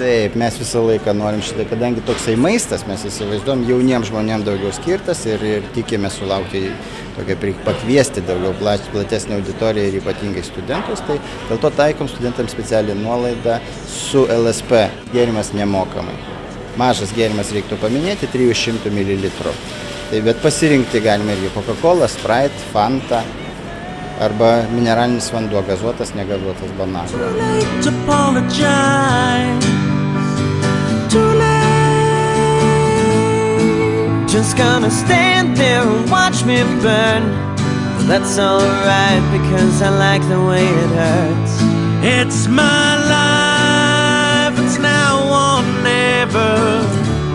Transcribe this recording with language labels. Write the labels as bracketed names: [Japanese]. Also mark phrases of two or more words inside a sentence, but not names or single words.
[Lithuanian] Taip, mes visą laiką norim šitą, kadangi toksai maistas, mes įsivaizduom, jauniems žmonėms daugiau skirtas ir tikime sulaukti pakviesti daugiau platesnį auditoriją ir ypatingai studentus, tai dėl to taikom studentams specialią nuolaidą su LSP. Gėrimas nemokamai. Mažas gėrimas reiktų paminėti 300 ml. Tai bet pasirinkti galime irgi Coca-Cola, Sprite, Fanta arba mineralinis vanduo, gazuotas, negazuotas bananas. [English] Just gonna stand there and watch me burn. That's alright because I like the way it hurts. It's my life, it's now or never.